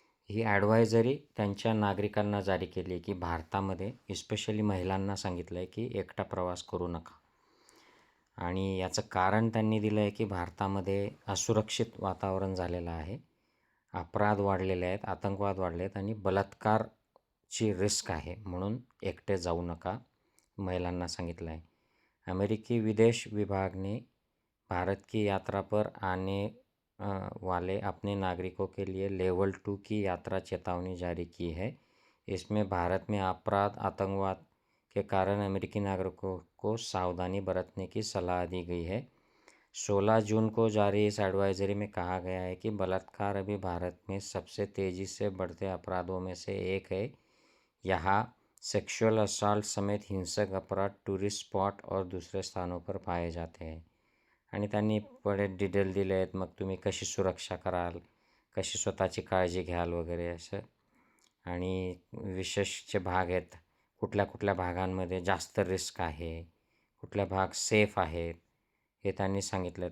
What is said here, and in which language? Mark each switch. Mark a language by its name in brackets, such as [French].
[Marathi] ही advisory त्यांच्या नागरिकांना जारी केली आहे की भारतामध्ये इस्पेशली महिलांना सांगितलं आहे की एकटा प्रवास करू नका. आणि याचं कारण त्यांनी दिलं आहे की भारतामध्ये असुरक्षित वातावरण झालेलं आहे, अपराध वाढलेले आहेत, आतंकवाद वाढले आहेत आणि बलात्कारची रिस्क आहे, म्हणून एकटे जाऊ नका, महिलांना सांगितलं आहे. [Hindi] अमेरिकी विदेश विभाग ने भारत की यात्रा पर आने वाले अपने नागरिकों के लिए लेवल 2 की यात्रा चेतावनी जारी की है. इसमें भारत में अपराध, आतंकवाद के कारण अमेरिकी नागरिकों को सावधानी बरतने की सलाह दी गई है. 16 जून को जारी इस एडवाइजरी में कहा गया है कि बलात्कार अभी भारत में सबसे तेज़ी से बढ़ते अपराधों में से एक है. यहाँ सेक्सुअल असॉल्ट समेत हिंसक अपराध टूरिस्ट स्पॉट और दूसरे स्थानों पर पाए जाते हैं. [Marathi] आणि त्यांनी बरेच डिटेल दिले आहेत, मग तुम्ही कशी सुरक्षा कराल, कशी स्वतःची काळजी घ्याल वगैरे असं. आणि विशेषचे भाग आहेत, कुठल्या कुठल्या भागांमध्ये जास्त रिस्क आहे, कुठल्या भाग सेफ आहेत, हे त्यांनी सांगितलं.